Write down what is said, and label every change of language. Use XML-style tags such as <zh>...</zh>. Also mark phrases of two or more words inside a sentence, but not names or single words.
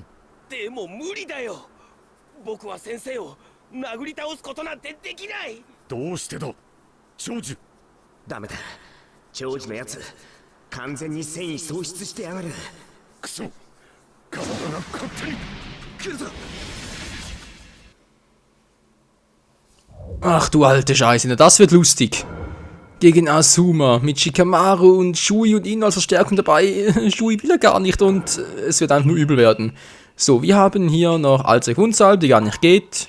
<ja>でも無理だよ。僕は先生を殴り倒すことなんてできない。どうしてだ、長寿。ダメだ、長寿のやつ完全に戦意喪失してやがる。クソ、体が勝手に来るぞ。</ja> <de>Ach du alte Scheiße, das wird lustig. Gegen Asuma mit Shikamaru und Shui und ihn als Verstärkung dabei. Shui will er gar nicht und es wird einfach nur übel werden. So, wir haben hier noch Allzweck-Hundsalbe, die gar nicht geht.</de>